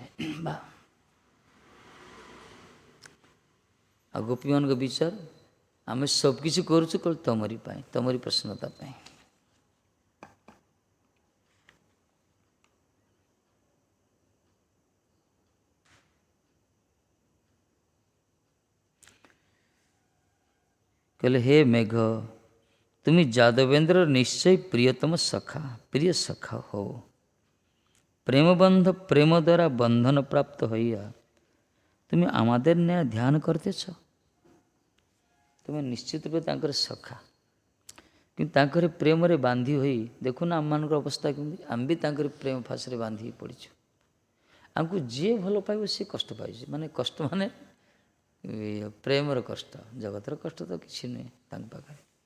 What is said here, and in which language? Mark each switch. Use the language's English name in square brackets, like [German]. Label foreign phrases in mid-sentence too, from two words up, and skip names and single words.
[Odia] ବା ଆଉ ଗୋପୀମାନଙ୍କ ବିଚାର, ଆମେ ସବୁକିଛି କରୁଛୁ କେବଳ ତମରି ପାଇଁ, ତମରି ପ୍ରସନ୍ନତା ପାଇଁ। କହିଲେ ହେ ମେଘ, [Bangla] তুমি যাদবেন্দ্র নিশ্চয় প্রিয়তম সখা, প্রিয় সখা হো। প্রেমবন্ধ প্রেম দ্বারা বন্ধন প্রাপ্ত হইয়া তুমি আমাদের ন্যায় ধ্যান করতেছ। [Odia] তুমি ନିଶ୍ଚିତ ରୂପେ ତାଙ୍କର ସଖା, କିନ୍ତୁ ତାଙ୍କର ପ୍ରେମରେ ବାନ୍ଧି ହୋଇ ଦେଖୁନା ଆମମାନଙ୍କର ଅବସ୍ଥା କେମିତି? ଆମେ ବି ତାଙ୍କର ପ୍ରେମ ଫାଶରେ ବାନ୍ଧି ହୋଇ ପଡ଼ିଛୁ। ଆମକୁ ଯିଏ ଭଲ ପାଇବ ସିଏ କଷ୍ଟ ପାଇଛି। ମାନେ କଷ୍ଟ ମାନେ ପ୍ରେମର କଷ୍ଟ, ଜଗତର କଷ୍ଟ ତ କିଛି ନୁହେଁ ତାଙ୍କ ପାଖରେ।